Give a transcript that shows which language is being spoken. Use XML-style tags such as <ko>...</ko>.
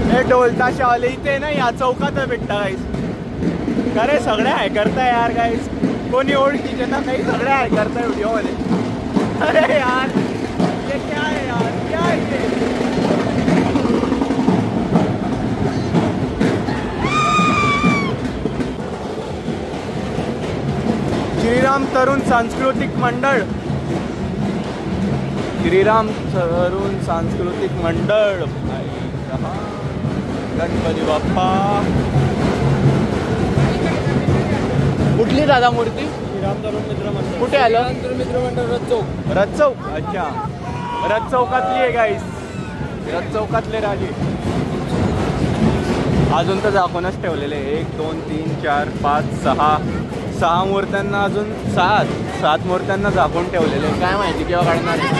<mr>ढोलताशावाले इथे ना या चौकात भेटता गाईस. खरे सगळे हाय करताय यार गाईस. कोणी ओळखीचे ना काही, सगळे हाय करताय व्हिडिओ मध्ये.</mr> <hi>अरे यार ये क्या है यार, क्या है ये?</hi> <mr>श्रीराम तरुण सांस्कृतिक मंडळ. श्रीराम तरुण सांस्कृतिक मंडळ. गणपती बाप्पा. कुठली दादा मूर्ती? श्रीराम तरुण मित्र मंडळ. कुठे आलं? मित्र मंडळ रथ चौक. अच्छा, रथ चौकातली आहे गाईस. रथ चौकातले राजे. अजून तर दाखवूनच ठेवलेले 1 2 3 4 5 6 मूर्त्यांना अजून 7 मूर्त्यांना झाकून ठेवलेले. काय माहिती केव्हा काढणार.</mr>